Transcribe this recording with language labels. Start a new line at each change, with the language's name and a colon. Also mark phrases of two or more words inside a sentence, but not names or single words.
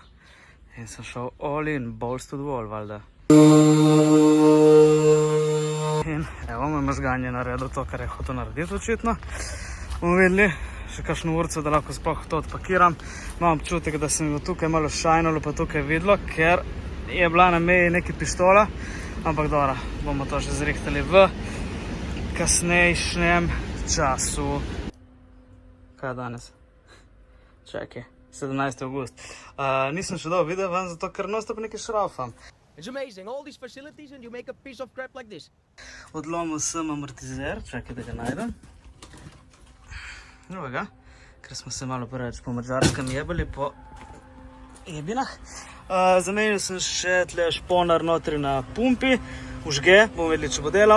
Slovenian: In sem šel
English: all in, balls to the wall,
Slovenian: valjda. In evo, moj možgan je naredil to, kar je hotel narediti, očitno. Bomo videli še kakšno urco, da lahko sploh to odpakiram. Imam občutek, da se mi bo tukaj malo šajnalo, pa tukaj videlo, ker je bila na meji neka pištola. Ampak dobro, bomo to še zrihtali v kasnejšnjem času. Kaj je danes? Čakaj, 17. august. Nisem še dal video ven, zato ker non-stop nekaj šraufam.
English: It's amazing, all these facilities and you make a piece of crap like this.
Slovenian: Odlomil sem amortizer, čakaj, da ga najdem. Evo ga, ker smo se malo preveč po madžarskem jebali po jebinah. Zamenil sem še tle šponar notri na pumpi, užge, bomo videli, če bo delal.